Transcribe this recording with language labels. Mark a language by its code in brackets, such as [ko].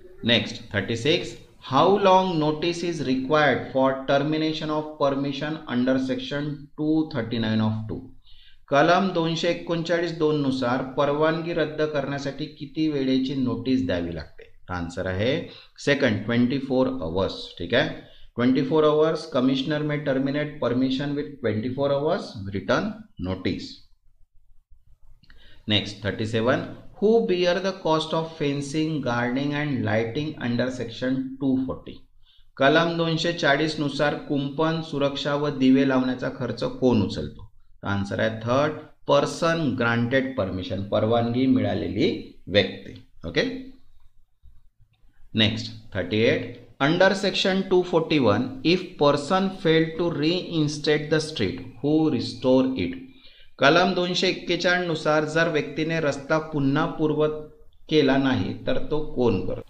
[en] Next 36, how long notice is required for termination of permission under section 239 of 2. [mr] कलम 239(2) नुसार परवानगी रद्द करण्यासाठी किती वेळेची नोटीस द्यावी लागते? [en] Answer आहे second, 24 hours. [mr] ठीक आहे. [en] 24 hours. Commissioner may terminate permission with 24 hours written notice. Next 37, who bear the cost of fencing, gardening and lighting under section 240. [mr] कलम 240 नुसार कुंपण, सुरक्षा व दिवे लावण्याचा खर्च कोण उचलतो? [en] answer आहे third, person granted permission, [mr] परवानगी मिळालेली व्यक्ती. Okay. [en] Next 38, under section 241 if person failed to reinstate the street who restore it. [mr] कलम 241 नुसार जर व्यक्तीने रस्ता पुन्हा पूर्वत केला नाही तर तो कोण करतो?